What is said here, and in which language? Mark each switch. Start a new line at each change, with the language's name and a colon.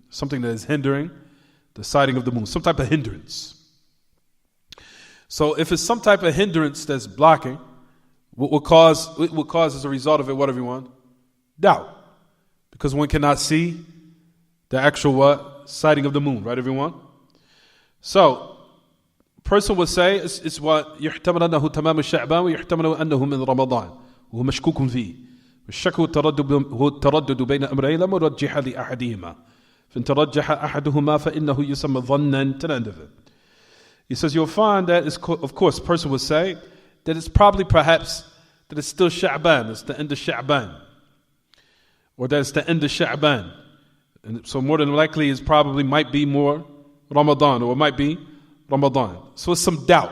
English: Something that is hindering the sighting of the moon. Some type of hindrance. So if it's some type of hindrance that's blocking, what will cause as a result of it, what everyone? Doubt. Because one cannot see the actual what? Sighting of the moon, right everyone? So, person would say, it's what
Arabic: يحتمل أنه تمام الشعبان ويحتمل أنه من رمضان وهو مشكوك فيه. والشك هو التردد بين أمرين لا مرجح لأحدهما. فإن ترجح أحدهما فإنه يسمى ظنا
English: to the end of it. He says you'll find that, of course, a person would say that it's probably perhaps that it's still Sha'ban, it's the end of Sha'ban. Or that it's the end of Sha'ban. And so more than likely it probably might be more Ramadan, or it might be Ramadan. So it's some doubt.